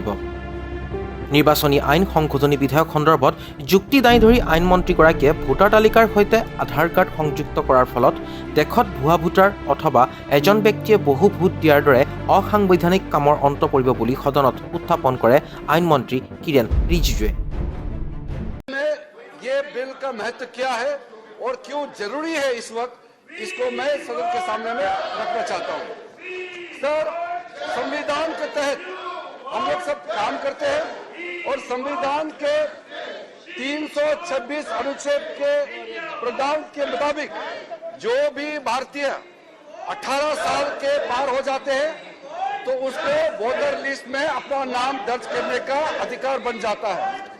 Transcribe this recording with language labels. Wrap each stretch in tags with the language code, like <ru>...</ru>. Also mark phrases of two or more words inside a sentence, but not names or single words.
<as>নিৰ্বাচনী আইন সংশোধনী বিধেয়ক সন্দৰ্ভত যুক্তি দাঙি ধৰি আইনমন্ত্ৰীগৰাকীয়ে ভোটাৰ তালিকাৰ সৈতে আধাৰ কাৰ্ড সংযুক্ত কৰাৰ ফলত দেশত ভুৱা ভোটাৰ অথবা এজন ব্যক্তিয়ে বহু ভোট দিয়াৰ দৰে অসাংবিধানিক কামৰ অন্ত পৰিব বুলি সদনত উত্থাপন কৰে আইনমন্ত্ৰী কিৰেণ ৰিজিজুৱে।</as> <hi>ये बिल का महत्व क्या है और क्यों जरूरी है इस वक्त, इसको मैं सदन के सामने में रखना चाहता हूं। सर, संविधान के तहत हम लोग सब काम करते हैं और संविधान के 326 अनुच्छेद के प्रावधान के मुताबिक जो भी भारतीय 18 साल के पार हो जाते हैं तो उसको</hi> <en>voter list</en> <hi>में अपना नाम दर्ज करने का अधिकार बन जाता है।</hi>